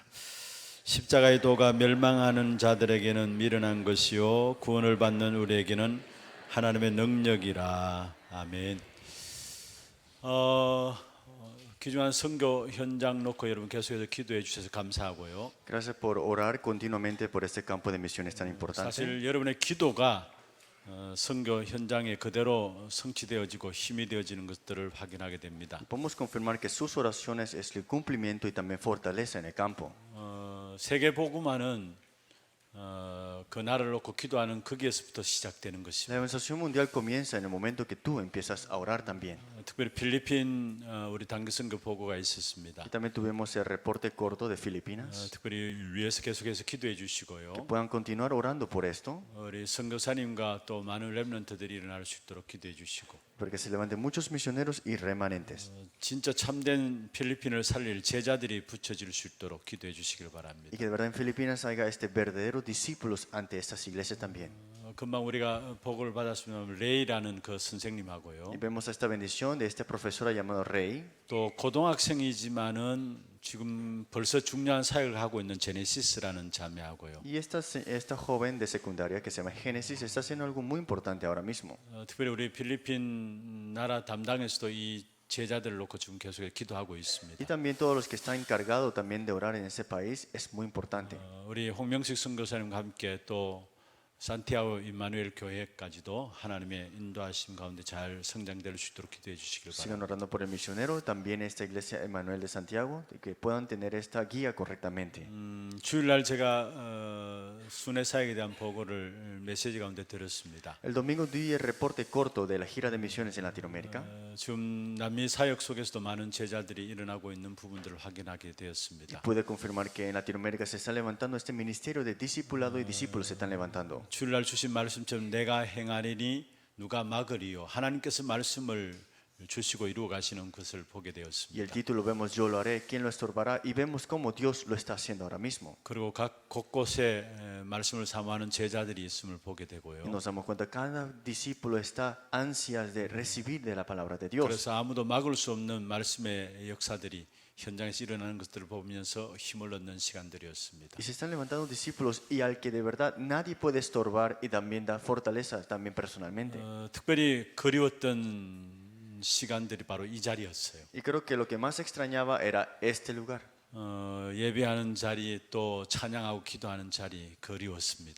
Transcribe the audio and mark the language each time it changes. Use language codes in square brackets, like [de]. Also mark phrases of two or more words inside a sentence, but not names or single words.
[ko] 십자가의 도가 멸망하는 자들에게는 미련한 것이요 구원을 받는 우리에게는 하나님의 능력이라. 아멘. 귀중한 선교 현장 놓고 여러분 계속해서 기도해 주셔서 감사하고요. [es] Gracias por orar continuamente por este campo de misiones tan importante. [ko] 사실 여러분의 기도가 선교 현장에 그대로 성취되어지고 힘이 되어지는 것들을 확인하게 됩니다. [es] Podemos confirmar que sus oraciones es el cumplimiento y también fortaleza en el campo. [ko] 세계 복음화는 그 나라를 놓고 기도하는 거기에서부터 시작되는 [es] La [ko] 것입니다. [es] evangelización mundial comienza en el momento que tú empiezas a orar también. [ko] 특별히 필리핀 우리 단기 선교 보고가 있었습니다. [es] Y también tuvimos el reporte corto de Filipinas. [ko] 특별히 위에서 계속해서 기도해 주시고요. [es] Puedan continuar orando por esto, [ko] 우리 선교사님과 또 많은 렘넌트들이 일어날 수 있도록 기도해 주시고 [es] porque se levanten muchos misioneros y remanentes. [ko] 진짜 참된 필리핀을 살릴 제자들이 붙여질 수 있도록 기도해 주시길 바랍니다. [es] Y que de verdad en Filipinas haya verdaderos discípulos ante estas iglesias también. [ko] 금방 우리가 복을 받았으면 레이라는 그 선생님하고요. [es] Y vemos esta bendición de este profesor llamado Rey. [ko] 또 고등학생이지만은 지금 벌써 중요한 사역을 하고 있는 제네시스라는 자매하고요. [es] Y esta joven de secundaria que se llama Génesis está haciendo algo muy importante ahora mismo. [ko] 특별히 우리 필리핀 나라 담당에서도 이 제자들을 놓고 지금 계속 기도하고 있습니다. [es] Y también todos los que están encargados también de orar en ese país es muy importante. [ko] 우리 홍명식 선교사님과 함께 또 산티아고 임마누엘 교회까지도 하나님의 인도하심 가운데 잘 성장될 수 있도록 기도해 주시길 [es] Sigan [ko] 바랍니다. [es] orando por el misionero, también esta iglesia Emmanuel de Santiago, que puedan tener esta guía correctamente. [ko] 주일날 제가 순회 사역에 대한 보고를 메시지 가운데 들었습니다. [es] El domingo di el reporte corto de la gira de misiones en Latinoamérica. [ko] 지금 남미 사역 속에서도 많은 제자들이 일어나고 있는 부분들을 확인하게 되었습니다. [es] Pude confirmar que en Latinoamérica se está levantando este ministerio de discipulado y discípulos se están levantando. [ko] 주일날 주신 말씀처럼 내가 행하리니 누가 막으리요. 하나님께서 말씀을 주시고 이루어 가시는 것을 보게 [es] Y el [ko] 되었습니다. [es] título vemos Yo lo haré, ¿quién lo estorbará? Y vemos cómo Dios lo está haciendo ahora mismo. [ko] 그리고 각 곳곳에 말씀을 사모하는 제자들이 있음을 보게 [es] Y [ko] 되고요. [es] nos damos cuenta que cada discípulo está ansias de recibir de la palabra de Dios. [ko] 그래서 아무도 막을 수 없는 말씀의 역사들이 현장에서 일어나는 것들을 보면서 힘을 얻는 시간들이었습니다. [es] Y se están levantando discípulos y al que de verdad nadie puede estorbar y también da fortaleza también personalmente. [ko] 특별히 그리웠던 시간들이 바로 이 자리였어요. [es] Y creo que lo que más extrañaba era este lugar. [ko] 예배하는 자리 또 찬양하고 기도하는 자리 그리웠습니다.